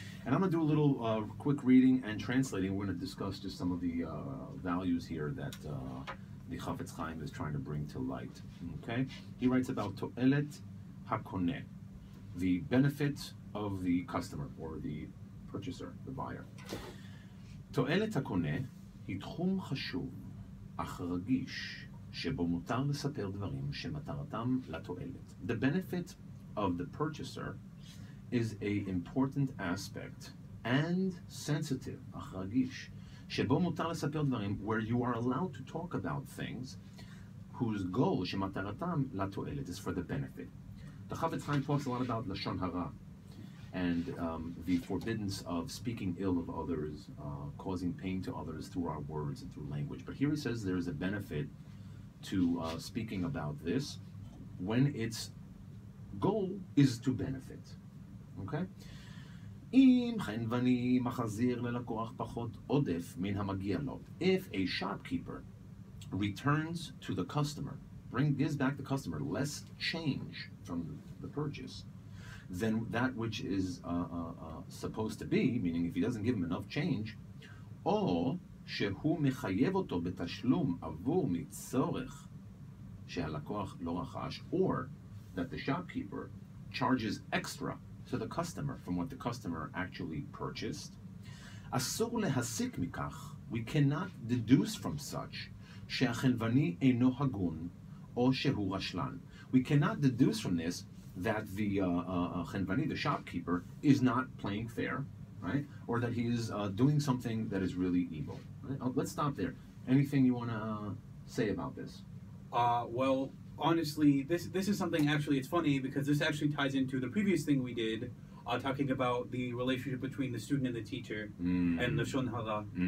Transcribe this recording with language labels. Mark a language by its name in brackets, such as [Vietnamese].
[English] And I'm going to do a little quick reading and translating. We're going to discuss just some of the values here that the Chafetz Chaim is trying to bring to light. Okay? He writes about To'elet HaKoneh, the benefit of the customer or the purchaser, the buyer. [Hebrew] To'elet HaKoneh היא תחום חשוב, אך רגיש, שבו מותר לספר דברים שמטרתם לתועלת. [English] The benefit of the purchaser is a important aspect and sensitive, [Hebrew] אך רגיש, שבו מותר לספר דברים, [English] where you are allowed to talk about things whose goal, [Hebrew] שמטרתם לתועלת, [English] is for the benefit. The Chafetz Chaim talks a lot about Lashon Hara and the forbiddance of speaking ill of others, causing pain to others through our words and through language. But here he says there is a benefit to speaking about this when its goal is to benefit. Okay? [Hebrew] אם חנווני מחזיר ללקוח פחות עודף מן המגיע לו. [English] If a shopkeeper returns to the customer, gives back the customer less change from the purchase than that which is supposed to be, meaning if he doesn't give him enough change, [Hebrew] או שהוא מחייב אותו בתשלום עבור מצורך שהלקוח לא רכש, [English] or that the shopkeeper charges extra to the customer from what the customer actually purchased. [Hebrew] אסור להסיק מכך, [English] we cannot deduce from such, [Hebrew] שהחנווני אינו הגון, או שהוא רשלן. [English] We cannot deduce from this that the chenvani, the shopkeeper, is not playing fair, right? Or that he is doing something that is really evil. Right? Let's stop there. Anything you want to say about this? Well, honestly, this is something, actually, it's funny because this actually ties into the previous thing we did, talking about the relationship between the student and the teacher and Lashon Hara.